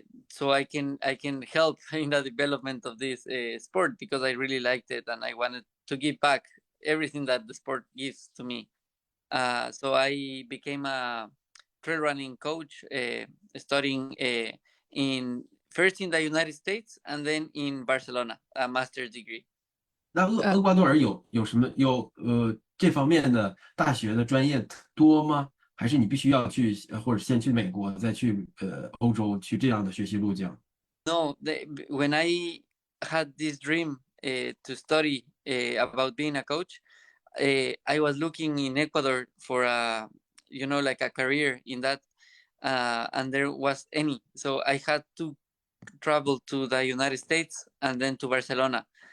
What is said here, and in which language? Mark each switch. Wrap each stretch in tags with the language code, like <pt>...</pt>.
<en>So I can help in the development of this sport, because I really liked it and I wanted to give back everything that the sport gives to me. So I became a trail running coach, studying first in the United States and then in Barcelona, a master's degree.</en> <zh>那厄瓜多尔有什么这方面的大学的专业多吗？还是你必须要去或者先去美国，再去欧洲去这样的学习路径？</zh> <en>No, when I had this dream to study about being a coach, I was looking in Ecuador for like a career in that, and there was any. So I had to travel to the United States and then to Barcelona.</en>